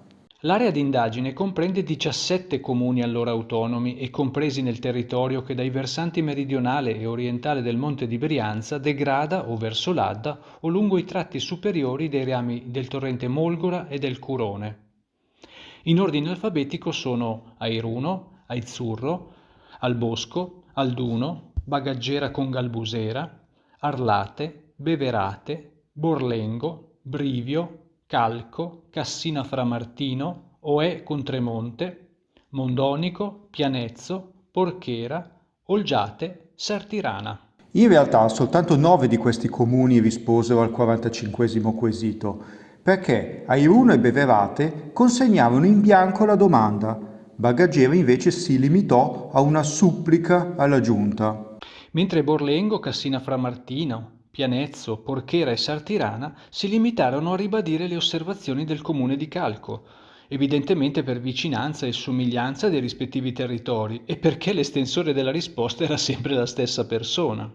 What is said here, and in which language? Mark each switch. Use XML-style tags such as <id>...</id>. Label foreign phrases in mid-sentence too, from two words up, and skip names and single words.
<it>L'area d'indagine comprende 17 comuni allora autonomi e compresi nel territorio che dai versanti meridionale e orientale del Monte di Brianza degrada o verso l'Adda o lungo i tratti superiori dei rami del torrente Molgora e del Curone. In ordine alfabetico sono Airuno, Aizzurro, Albosco, Alduno, Bagaggera con Galbusera, Arlate, Beverate, Borlengo, Brivio, Calco, Cassina Framartino, Oè con Tremonte, Mondonico, Pianezzo, Porchera, Olgiate, Sartirana. In realtà soltanto 9 di questi comuni risposero al 45esimo quesito, perché Airuno e Beverate consegnavano in bianco la domanda. Bagaggera invece si limitò a una supplica alla giunta. Mentre Borlengo, Cassina Framartino, Pianezzo, Porchera e Sartirana si limitarono a ribadire le osservazioni del comune di Calco, evidentemente per vicinanza e somiglianza dei rispettivi territori e perché l'estensore della risposta era sempre la stessa persona.</it>